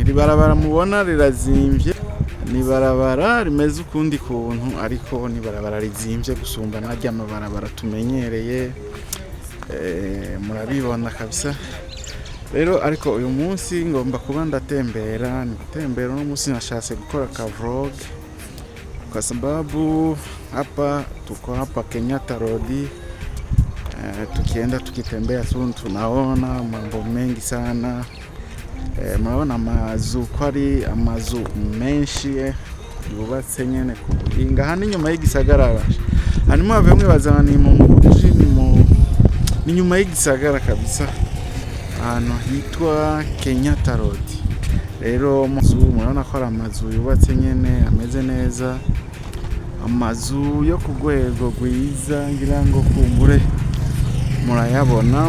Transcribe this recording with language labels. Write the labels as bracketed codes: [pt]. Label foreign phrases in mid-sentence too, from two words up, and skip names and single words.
[rn] Iri barabara mubona rirazimvye, ni barabara rimeze ukundi kuntu, ariko ni barabara rizimvye gusumba narya mabarabara tumenyereye. Murabibona kabisa. Rero ariko uyu munsi ngomba kuba ndatembera, nitembera no munsi nashatse gukora ka vlog [sw] kwa sababu hapa tuko hapa [rn] Kenyatta Road. [sw] Tukienda tukitembea tunaona mambo mengi sana. [rn] Mnaona amazu, kwari amazu menshi yubatse nyene ku buhinga hano inyuma y'igisagara. Hanyuma bamwe bazana ni nyuma y'igisagara kabisa, hano hitwa Kenyatta Road. Rero murabona ko ari amazu yubatse nyene ameze neza, amazu yo ku rwego rwiza, ngira ngo kumbure murayabona.